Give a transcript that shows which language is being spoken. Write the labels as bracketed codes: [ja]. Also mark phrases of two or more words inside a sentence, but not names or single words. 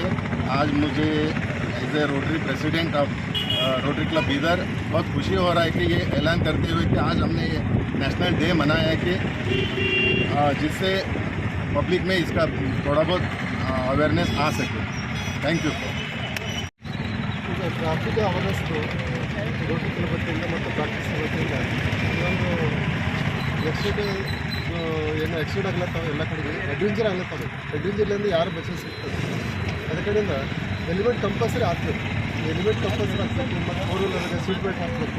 [hi] आज मुझे [en] as a Rotary president of Rotary Club Bidar [hi] बहुत खुशी हो रहा है कि ये ऐलान करते हुए कि आज हमने ये नेशनल डे मनाया है कि जिससे पब्लिक में इसका थोड़ा बहुत अवेयरनेस आ सके। [en] thank you. traffic awareness [kn] ರೋಟರಿ ಕ್ಲಬ್ ವತಿಯಿಂದ ಮತ್ತು ಪ್ರಾಕ್ಟೀಸ್ ವತಿಯಿಂದ ಇನ್ನೊಂದು ಏನು ಆಕ್ಸಿಡೆಂಟ್ ಆಗ್ಲತ್ತವೆ ಎಲ್ಲ ಕಡೆಗೆ ಅಡ್ವೆಂಚರ್ ಆಗ್ಲತ್ತವೆ, ಅಡ್ವೆಂಚರ್ಲಿಂದ ಯಾರು ಬಚಸ್ ಸಿಗ್ತದೆ, ಅದ್ರ ಕಡೆಯಿಂದ [en] helmet compulsory [kn] ಹಾಕಬೇಕು, [en] helmet compulsory [kn] ಹಾಕಬೇಕು ಮತ್ತು 4 ವೀಲರ್ಗೆ [en] seat belt [kn] ಹಾಕಬೇಕು.